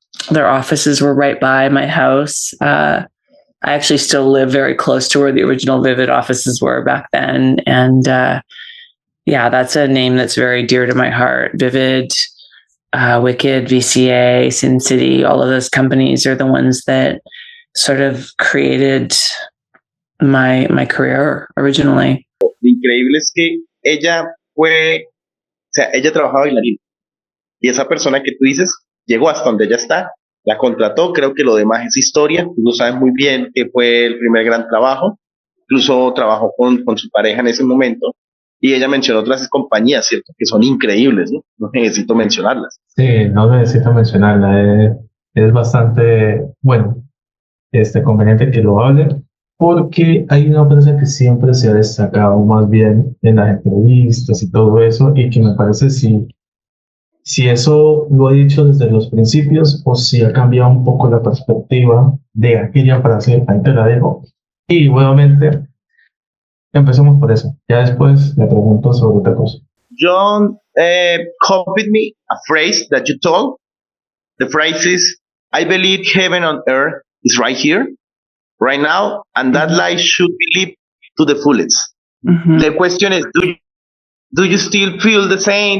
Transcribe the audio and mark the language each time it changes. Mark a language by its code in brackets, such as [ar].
[en] Their offices were right by my house. I actually still live very close to where the original Vivid offices were back then. And yeah, that's a name that's very dear to my heart. Vivid, Wicked, VCA, Sin City, all of those companies are the ones that sort of created my career originally. [es] Lo increíble es que ella ella trabajaba bailarina. Y esa persona que tú dices llegó hasta donde ella está, la contrató, creo que lo demás es historia. Tú sabes muy bien que fue el primer gran trabajo. Incluso trabajó con su pareja en ese momento. Y ella mencionó otras compañías, ¿cierto? Que son increíbles, ¿no? No necesito mencionarlas. Sí, no necesito mencionarla. Es bastante, bueno, conveniente que lo hable, porque hay una empresa que siempre se ha destacado más bien en las entrevistas y todo eso, y que me parece si eso lo he dicho desde los principios o si ha cambiado un poco la perspectiva de aquella frase, ahí te la dejo. Y nuevamente, empecemos por eso. Ya después le pregunto sobre otra cosa. [en] Jhon copied me a phrase that you told. The phrase is, I believe heaven on earth is right here, right now, and that life should be lived to the fullest. Mm-hmm. The question is, do you still feel the same?